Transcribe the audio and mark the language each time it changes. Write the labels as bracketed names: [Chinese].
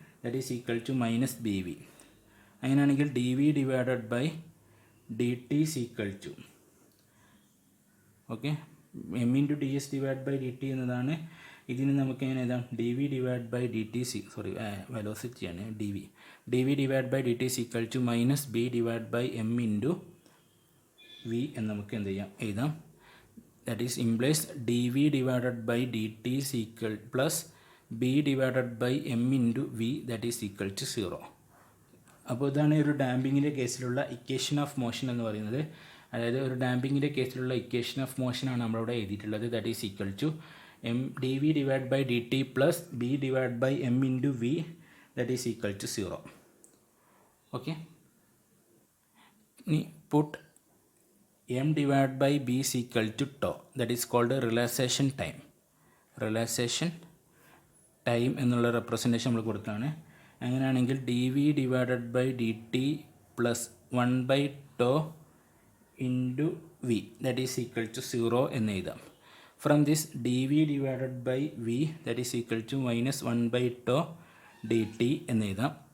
[English] That is equal to minus B V. [Malayalam] അങ്ങനെയാണെങ്കിൽ [English] D V divided by D T is equal to okay M into D X divide by D T എന്നതാണ്. [Malayalam] ഇതിന് നമുക്ക് എങ്ങനെ എഴുതാം? [English] D V divide by D T വെലോസിറ്റിയാണ് D V divide by D T is equal to minus B divide by M into V [Malayalam] എന്ന് നമുക്ക് എന്ത് ചെയ്യാം? എഴുതാം. [English] That is implies dv divided by dt is equal plus b divided by m into v that is equal to 0. [Malayalam] അപ്പോൾ ഇതാണ് ഒരു ഡാമ്പിങ്ങിൻ്റെ കേസിലുള്ള equation of motion എന്ന് പറയുന്നത്. അതായത് ഒരു ഡാമ്പിങ്ങിൻ്റെ കേസിലുള്ള ഇക്വേഷൻ ഓഫ് മോഷനാണ് നമ്മളിവിടെ എഴുതിയിട്ടുള്ളത്. [English] That is equal to M D V divide by D T plus B divide by M into V that is equal to 0. [Malayalam] Okay, ഇനി [English] Put m divided by b is equal to tau. That is called relaxation time. [Malayalam] Relaxation time എന്നുള്ള representation നമ്മൾ കൊടുക്കുകയാണ്. അങ്ങനെയാണെങ്കിൽ [English] D V divided by D T plus 1 by tau into V that is equal to 0 [Malayalam] എന്ന് എഴുതാം. [English] from this D V divided by V that is equal to minus 1 by tau D T [Malayalam] എന്ന് എഴുതാം.